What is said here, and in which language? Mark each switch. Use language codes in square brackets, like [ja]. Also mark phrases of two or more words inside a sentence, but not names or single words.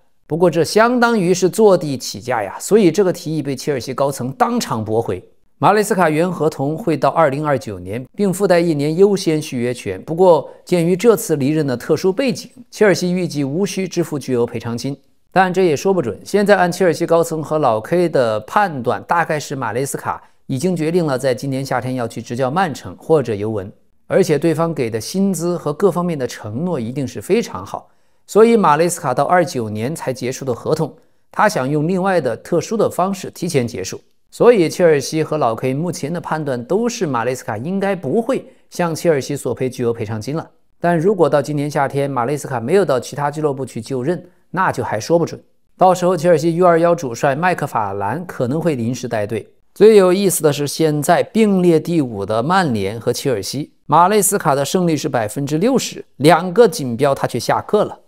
[zh] 不過這相當於是坐地起價呀，所以這個提議被切爾西高層當場駁回。馬雷斯卡原合同會到2029年，並附帶1年優先續約權。不過鑑於這次離任的特殊背景，切爾西預計無需支付巨額賠償金。但這也說不準，現在按切爾西高層和老 K 的判斷，大概是馬雷斯卡已經決定了在今年夏天要去執教曼城或者尤文，而且對方給的薪資和各方面的承諾一定是非常好，所以馬雷斯卡到29年才結束的合同，他想用另外的特殊的方式提前結束，所以切爾西和老 K 目前的判斷都是馬雷斯卡應該不會向切爾西索賠巨額賠償金了。但如果到今年夏天馬雷斯卡沒有到其他俱樂部去就任，那就還說不準，到時候切爾西 U21 主帥麥克法蘭可能會臨時帶隊。最有意思的是，現在並列第5的曼聯和切爾西，馬雷斯卡的勝率是 60%，2個錦標他卻下課了。